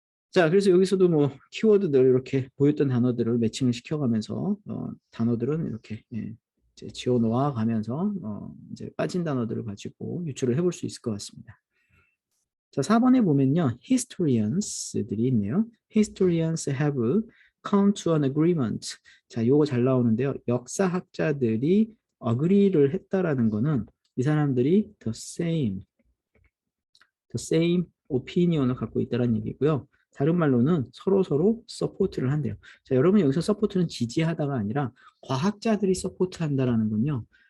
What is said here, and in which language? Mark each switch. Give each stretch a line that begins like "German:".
Korean: 자, 그래서 여기서도 뭐 키워드들 이렇게 보였던 단어들을 매칭을 시켜가면서 단어들은 이렇게 이제 지워놓아 가면서 이제 빠진 단어들을 가지고 유추를 해볼 수 있을 것 같습니다. 자, 4번에 보면요. historians들이 있네요.
English: historians have come to an agreement.
Korean: 자, 요거 잘 나오는데요. 역사학자들이 agree를 했다라는 거는 이 사람들이 the same opinion을 갖고 있다는 얘기고요. 다른 말로는 서로 서포트를 한대요. 자, 여러분 여기서 서포트는 지지하다가 아니라 과학자들이 서포트한다라는 건요.